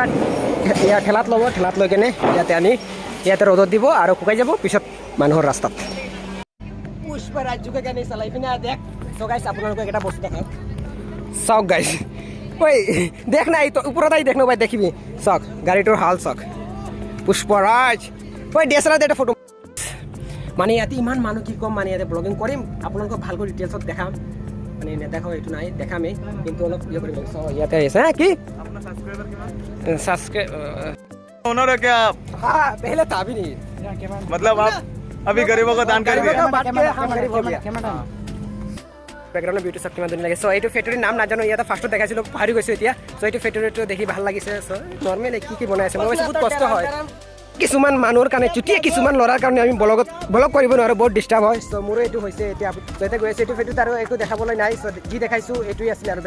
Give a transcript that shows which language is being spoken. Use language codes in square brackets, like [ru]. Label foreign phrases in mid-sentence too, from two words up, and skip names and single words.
[as] ইয়াৰ ঠেলাত ল'ব ঠেলাত লৈ কেনে ইয়াতে আনি ইয়াতে ৰ'দত দিব আৰু শুকাই যাব পিছত মানুহৰ ৰাস্তাত পুষ্পৰাজুকে কেনে চলাই পিনে দেখ চ' গাইছ আপোনালোকক এটা বস্তু দেখাওক চাওক গাইছ ঐ দেখ নাই ওপৰত আহি দেখ ন ভাই দেখিবি চাওক গাড়ীটোৰ হাল চাওক পুষ্পৰাজ ঐ ডিএছএলআৰ এটা ফটো মানে ইয়াতে ইমান মানুহ কি ক'ম মানে ইয়াতে ব্লগিং কৰিম আপোনালোকক ভালকৈ ডিটেইলছত দেখাম মানে নেদেখাও এইটো নাই দেখামেই কিন্তু অলপ ইয়ে কৰিব চ' ইয়াতে আহিছে কি [hi] ओनर है क्या आप हाँ पहले था भी नहीं मतलब आप अभी गरीबों को दान करेंगे [as] বেকগ্ৰাউণ্ডৰ বিউটি চাওক কিমান ধুনীয়া লাগে চ' এইটো ফেক্টৰীৰ নাম নাজানো ইয়াতে ফাৰ্ষ্টত দেখাইছিলোঁ পাহৰি গৈছোঁ এতিয়া চ' এইটো ফেক্টৰীটো দেখি ভাল লাগিছে চ' নৰ্মেল কি বনাই আছে মই ভাবিছোঁ বহুত কষ্ট হয় কিছুমান মানুহৰ কাৰণে চুটিয়ে কিছুমান ল'ৰাৰ কাৰণে আমি ব্লগ কৰিব নোৱাৰোঁ বহুত ডিষ্টাৰ্ব হয় চ' মোৰো এইটো হৈছে এতিয়া ইয়াতে গৈ আছে এইটো ফেক্টৰীত আৰু একো দেখাবলৈ নাই চ' যি দেখাইছোঁ এইটোৱে আছিলে আৰু